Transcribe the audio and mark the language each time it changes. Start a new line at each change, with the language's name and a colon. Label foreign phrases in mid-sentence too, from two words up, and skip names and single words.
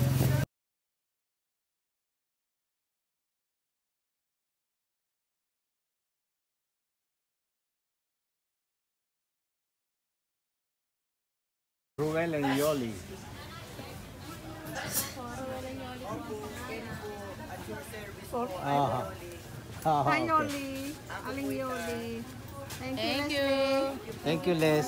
English: Ruel and Yoli. Aha. Ah, Hi, okay. Yoli. Aling Yoli. Thank you, Thank you. Leslie. Thank you, Les.